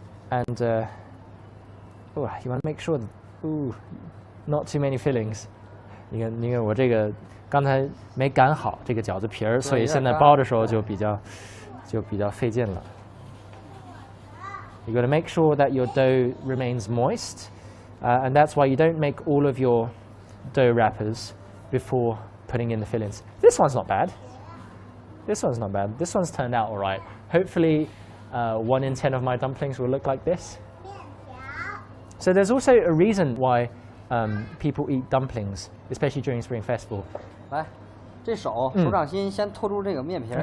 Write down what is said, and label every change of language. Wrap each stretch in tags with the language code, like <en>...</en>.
<en>And you want to make sure that, not too many fillings.</en> <zh>你看我这个刚才没擀好这个饺子皮儿，所以现在包的时候就比较费劲了。</zh> <en>You got to make sure that your dough remains moist. And that's why you don't make all of your dough wrappers before putting in the fillings. This one's not bad. This one's turned out all right. Hopefully 1 in 10 of my dumplings will look like this. So there's also a reason why people eat dumplings, especially during Spring Festival.</en> <zh>来，这手掌心先托住这个面皮儿。</zh>